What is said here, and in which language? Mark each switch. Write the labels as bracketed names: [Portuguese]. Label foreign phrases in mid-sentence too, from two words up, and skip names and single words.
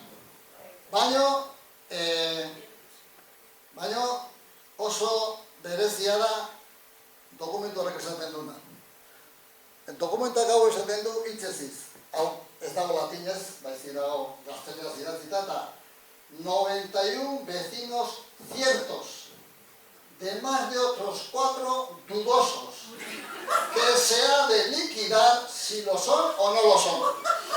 [Basque] Baina oso berezia da dokumentu horrek esaten duena. Dokumentak hau esaten du hitzeziz. Hau ez dago latinez, baizik dago gazteleraz idatzita, eta 91 [Spanish] vecinos ciertos, de más de otros 4 dudosos, que se ha de liquidar si lo son o no lo son.